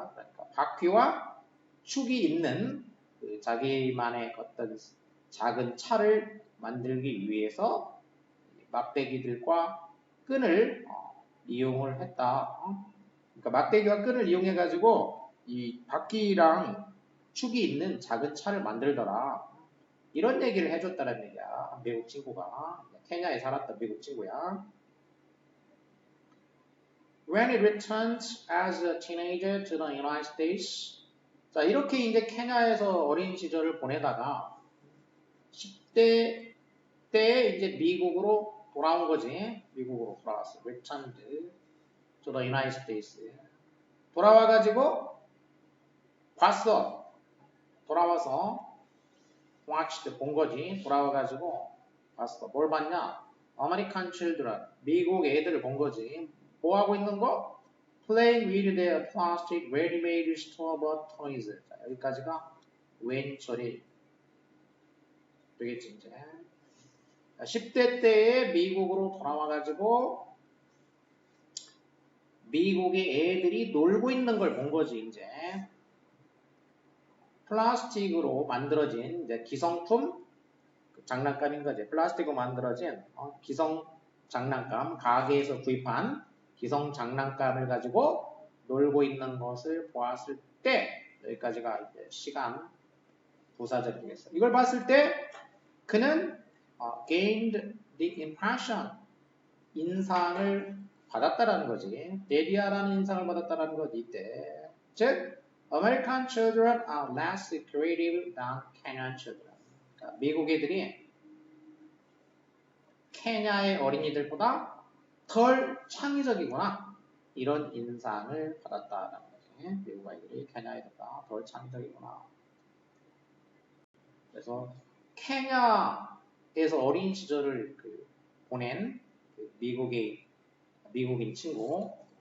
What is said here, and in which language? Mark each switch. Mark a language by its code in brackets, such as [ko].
[ko] 그러니까 바퀴와 축이 있는 그 자기만의 어떤 작은 차를 만들기 위해서 막대기들과 끈을 이용을 했다. 그러니까 막대기와 끈을 이용해 가지고 이 바퀴랑 축이 있는 작은 차를 만들더라. 이런 얘기를 해줬다는 얘기야. 미국 친구가. 케냐에 살았던 미국 친구야. [en] When he returned as a teenager to the United States. [ko] 자, 이렇게 이제 케냐에서 어린 시절을 보내다가 10대 때 이제 미국으로 돌아온 거지. 미국으로 돌아왔어. [en] returned to the United States. [ko] 돌아와가지고 봤어. 돌아와서 watched 본 거지. 돌아와가지고 봤어. 뭘 봤냐? [en] American children. [ko] 미국 애들을 본 거지. 뭐 하고 있는 거? [en] Playing with their plastic ready-made store-bought toys. [ko] 자, 여기까지가 when 처리 되겠지 이제. 10대 때에 미국으로 돌아와가지고 미국의 애들이 놀고 있는 걸 본 거지 이제. 플라스틱으로 만들어진 이제 기성품 장난감인 거지. 플라스틱으로 만들어진 기성 장난감, 가게에서 구입한 기성 장난감을 가지고 놀고 있는 것을 보았을 때 여기까지가 이제 시간 부사절이겠어. 이걸 봤을 때 그는 [en] gained the impression [ko] 인상을 받았다라는 거지. 데디아라는 인상을 받았다라는 거지 이때. [en] 즉 American children are less creative than Kenyan children. [ko] 그러니까 미국 애들이 케냐의 어린이들보다 덜 창의적이구나. 이런 인상을 받았다라는 거지. 미국 아이들이 케냐 애들보다 덜 창의적이구나. 그래서 케냐에서 어린 시절을 보낸 미국인 친구.